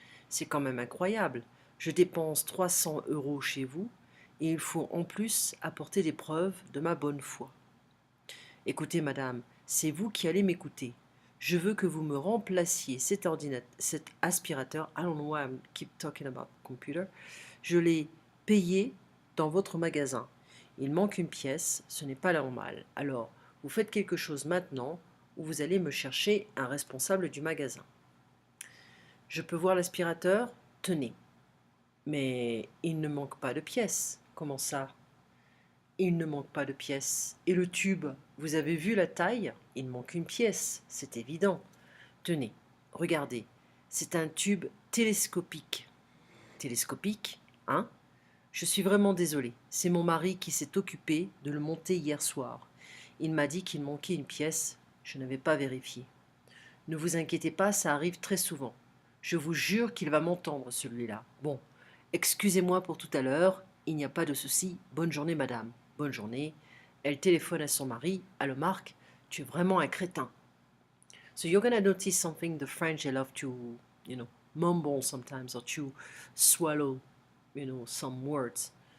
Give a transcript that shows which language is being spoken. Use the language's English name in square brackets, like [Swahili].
[French] C'est quand même incroyable. Je dépense 300 € chez vous et il faut en plus apporter des preuves de ma bonne foi. Écoutez, madame, c'est vous qui allez m'écouter. Je veux que vous me remplaciez cet aspirateur. [English] I don't know why I keep talking about computer. [French] Je l'ai payé dans votre magasin. Il manque une pièce, ce n'est pas normal. Alors, vous faites quelque chose maintenant ou vous allez me chercher un responsable du magasin. Je peux voir l'aspirateur? Tenez. Mais il ne manque pas de pièces. Comment ça? Il ne manque pas de pièces. Et le tube, vous avez vu la taille? Il manque une pièce, c'est évident. Tenez, regardez, c'est un tube télescopique. Télescopique, hein? Je suis vraiment désolée, c'est mon mari qui s'est occupé de le monter hier soir. Il m'a dit qu'il manquait une pièce, je n'avais pas vérifié. Ne vous inquiétez pas, ça arrive très souvent. Je vous jure qu'il va m'entendre, celui-là. Bon, excusez-moi pour tout à l'heure, il n'y a pas de souci. Bonne journée, madame. Bonne journée. Elle téléphone à son mari. Allô, Marc, tu es vraiment un crétin. [English] So you're gonna notice something the French, they love to, mumble sometimes or to swallow, some words.